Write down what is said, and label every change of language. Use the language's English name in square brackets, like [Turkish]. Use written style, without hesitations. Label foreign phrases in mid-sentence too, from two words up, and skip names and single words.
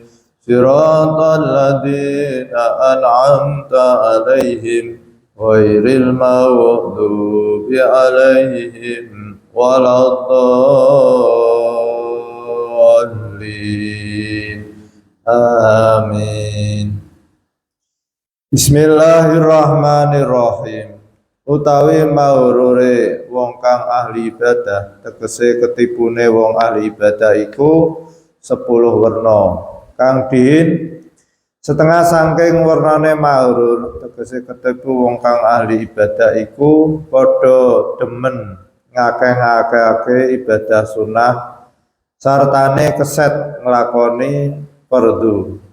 [Arabic] صراط الذين أنعمت عليهم غير المغضوب عليهم ولا الضالين. Amin. Bismillahirrahmanirrahim. [Javanese] Utawi maurure wong kang ahli ibadah, tegese ketibune wong ahli ibadah iku 10 werna kang diin setengah saking wernane maurur, tegese ketipu wong kang ahli ibadah iku padha demen ngakeh-ngakehake ibadah sunah sartane keset nglakoni fardhu